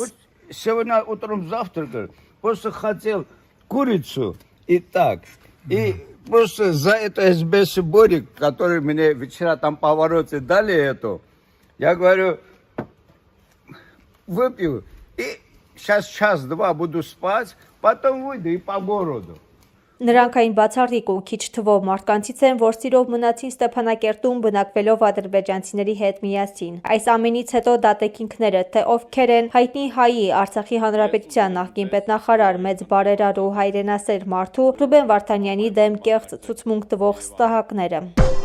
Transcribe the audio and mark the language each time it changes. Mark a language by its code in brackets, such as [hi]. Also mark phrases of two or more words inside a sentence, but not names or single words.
[ru] Сегодня утром завтракал, просто хотел курицу и так. И просто за это СБС Борик, который мне вчера там по повороте дали эту, я говорю, выпью и сейчас час-два буду спать, потом выйду и по городу. [hy] Նրանք այն բացառիկ ու քիչ թվով մարդկանցից են, որ սիրով մնացին Ստեփանակերտում բնակվելով ադրբեջանցիների հետ միասին։ Այս ամենից հետո դատեկինքները, թե ովքեր են հայտնի հայի Արցախի Հանրապետության նախկին պետնախարար մեծ բարերար ու հայրենասեր մարդու Ռուբեն Վարդանյանի դեմ կեղծ ցուցմունք տվող ստահակները։